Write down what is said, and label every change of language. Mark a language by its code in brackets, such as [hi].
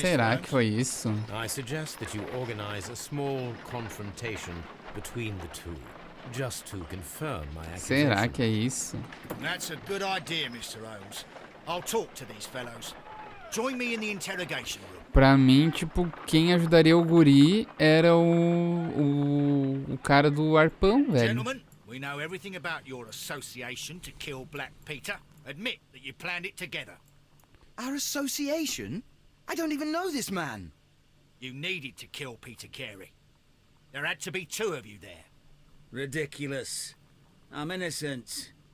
[pt] Será [en] Holmes. [pt] que foi isso? [en] I suggest that you organize a small confrontation between the two, just to confirm my accusation. [pt] Será que é isso? [en] That's a good idea, Mr. Holmes. I'll talk to these fellows. Join me in the interrogation room. [pt] Pra mim, tipo, quem ajudaria o guri era o cara do arpão, velho. [en] Gentlemen, we know everything about your association to kill Black Peter. Admit that you planned it together. Our association? I don't even know this man. You needed to kill Peter Carey. There had to be 2 of you there. Ridiculous. I'm innocent.